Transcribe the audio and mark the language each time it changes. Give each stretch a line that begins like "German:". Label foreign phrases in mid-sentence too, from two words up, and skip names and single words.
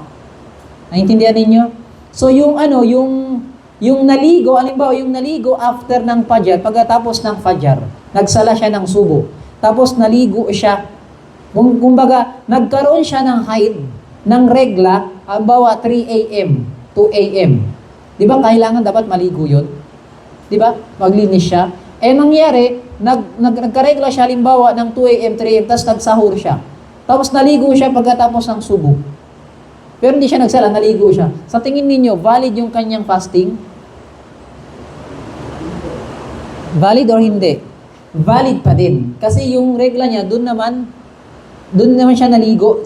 Filipino: Naintindihan ninyo? So yung naligo, alimbawa yung naligo after ng fajar, pagkatapos ng fajar, nagsala siya ng subo. Tapos naligo siya. Kumbaga, nagkaroon siya ng haid, ng regla, halimbawa 3 a.m., 2 a.m. Di ba kailangan dapat maligo yun? Di ba? Maglinis siya. Nangyari, nagkaregla siya halimbawa ng 2 a.m., 3 a.m., tapos nagsahur siya. Tapos naligo siya pagkatapos ng subo. Pero hindi siya nagsala, naligo siya. Sa tingin ninyo, valid yung kanyang fasting? Valid or hindi? Valid pa din. Kasi yung regla niya, doon naman siya naligo.